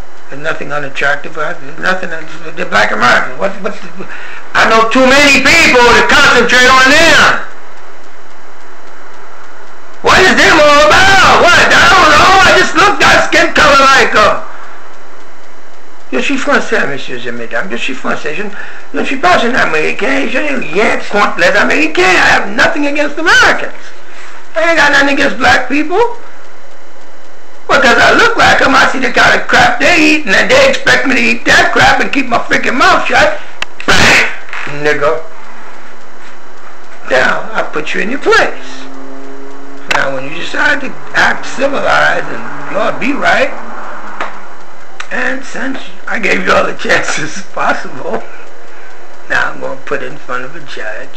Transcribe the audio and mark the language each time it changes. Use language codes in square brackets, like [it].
[en] There's nothing unattractive. There's nothing. They're black Americans. I know too many people to concentrate on them. What is them all about? What? I don't know. I just looked at skin color like them. [fr] Je suis français, messieurs et mesdames. Je suis français. Je ne suis pas un Américain. Je n'ai rien contre les Américains. [en] I have nothing against Americans. I ain't got nothing against black people. Because I look like them, I see the kind of crap they eat, and then they expect me to eat that crap and keep my freaking mouth shut. Bang! Nigga. Now, I put you in your place. Now, when you decide to act civilized, and you ought to be right, and since I gave you all the chances possible, now I'm going to put it in front of a judge.